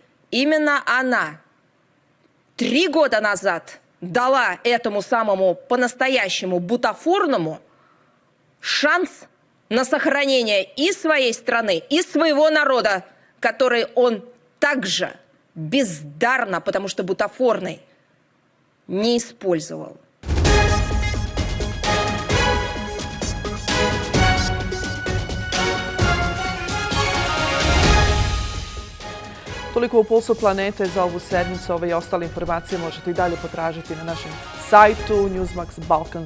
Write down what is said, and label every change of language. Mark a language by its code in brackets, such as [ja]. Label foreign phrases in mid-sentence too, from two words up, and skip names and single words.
[ru] Именно она 3 года назад дала этому самому по-настоящему бутафорному шанс на сохранение и своей страны, и своего народа, который он также бездарно, потому что бутафорный, не использовал. [sr] Toliko u Pulsu planete za ovu sedmicu. Ove i ostale informacije možete i dalje potražiti na našem sajtu newsmaxbalkans.com.